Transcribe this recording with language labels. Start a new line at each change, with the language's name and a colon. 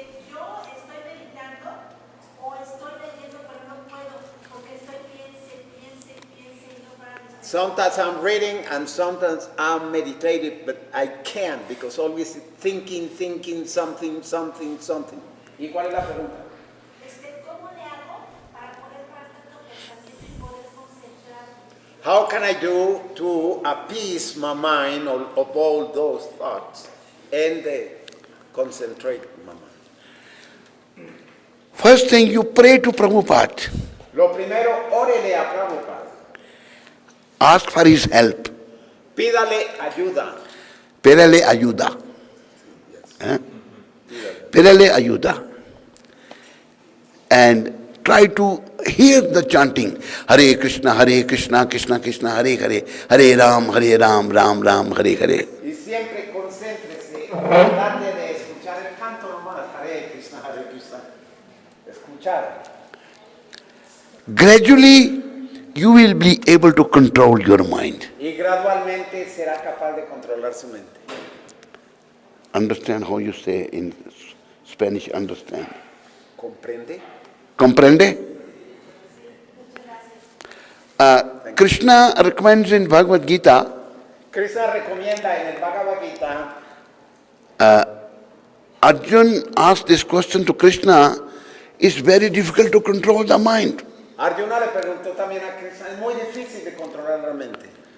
Spanish: Yo estoy meditando o estoy leyendo, pero no puedo porque estoy piense y no para de
English: Sometimes I'm reading and sometimes I'm meditating, but I can't because always thinking, something.
Spanish: ¿Y cuál es la pregunta? ¿Cómo le hago para poder parar tanto pensamiento y poder concentrarme?
English: How can I do to appease my mind of all those thoughts and concentrate my mind? First thing, you pray to Prabhupada.
Spanish: Lo primero, órele a Prabhupada.
English: Ask for his help.
Spanish: Pídale ayuda. Pídale ayuda. Pídale ayuda.
English: And try to hear the chanting.
Sanskrit: Hare Krishna, Krishna Krishna, Hare Hare, Hare Ram, Ram Ram, Hare Hare.
Spanish: Y siempre concéntrese, trate de escuchar el canto nomás. Hare Krishna, escuchar.
English: Gradually, you will be able to control your mind.
Spanish: Y gradualmente será capaz de controlar su mente.
English: Understand how you say in Spanish, understand.
Spanish: ¿Comprende? Comprende?
English: Krishna recommends in Bhagavad Gita,
Spanish: Krishna recomienda en el Bhagavad Gita,
English: Arjun asked this question to Krishna, it's very difficult to control the mind.
Spanish: Arjuna le preguntó también a Krishna, es muy difícil de controlar la mente.